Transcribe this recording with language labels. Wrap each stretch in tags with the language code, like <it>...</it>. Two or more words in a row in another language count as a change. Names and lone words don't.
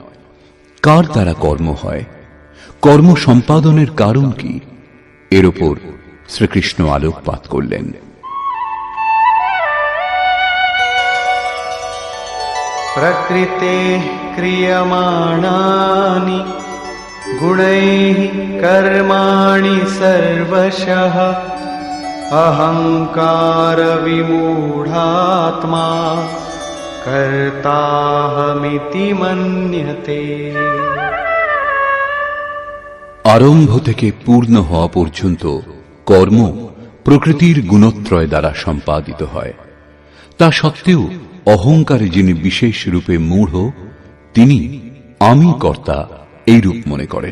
<bn>কার দ্বারা কর্ম হয়, কর্ম সম্পাদনের কারণ কি, এর ওপর শ্রীকৃষ্ণ আলোকপাত করলেন।</bn> <sa>প্রকৃতে ক্রিয়মাণানি गुणैः कर्माणि सर्वशः अहंकार विमूढात्मा कर्ताहमिति मन्यते।</sa> <bn>আরম্ভ থেকে পূর্ণ হওয়া পর্যন্ত কর্ম প্রকৃতির গুণত্রয় দ্বারা সম্পাদিত হয়। তা সত্ত্বেও অহংকারে যিনি বিশেষ রূপে মূঢ়, তিনি আমি কর্তা এই রূপ মনে করেন।</bn>